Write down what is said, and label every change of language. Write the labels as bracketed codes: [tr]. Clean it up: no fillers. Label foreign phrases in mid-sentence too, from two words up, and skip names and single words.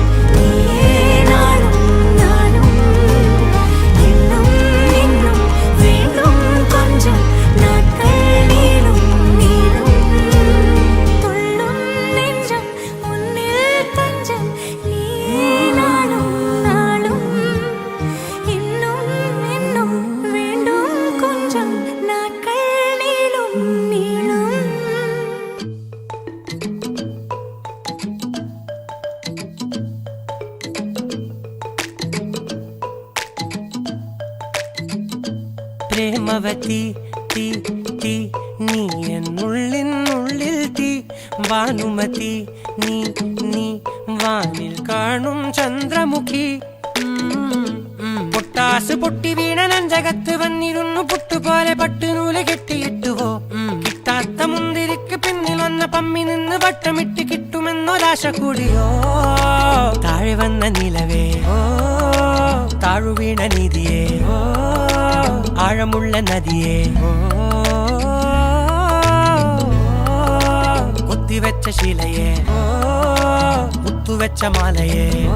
[ta] நீயே நாளும் நாளும் இன்னும் இன்னும் வேண்டும் கொஞ்சம் நாட்கள் நீளும் நீளும் துள்ளும் நெஞ்சம் உன்னில் தஞ்சம் நீயே நாளும் நாளும் இன்னும் இன்னும் வேண்டும் கொஞ்சம் நாட்கள் நீளும் நீளும் [ml] പ്രേമവതി തീ തീ നീ എന്നുള്ളിനുള്ളിൽ തീ ഭാനുമതി നീ നീ വാനിൽ കാണും ചന്ദ്രമുഖി പൊട്ടാസ് പൊട്ടി വീണ നഞ്ചകത്ത് വന്നിരുന്നു പുട്ടുപോലെ പട്ടുനൂല് കെട്ടിയിട്ടുവോ കിട്ടാത്ത മുന്തിരിക്ക് പിന്നിൽ വന്ന പമ്മി നിന്ന് വട്ടമിട്ട് കിട്ടുമെന്നൊരാശ കൂടിയോ താഴെ വന്ന നിലവേ ഓ [ta] தாழ்வீண நீதியே ஓ ஆழமுள்ள நதியே ஓ கொத்தி வச்ச சீலையே ஓ முத்து வச்ச மாலையே ஓ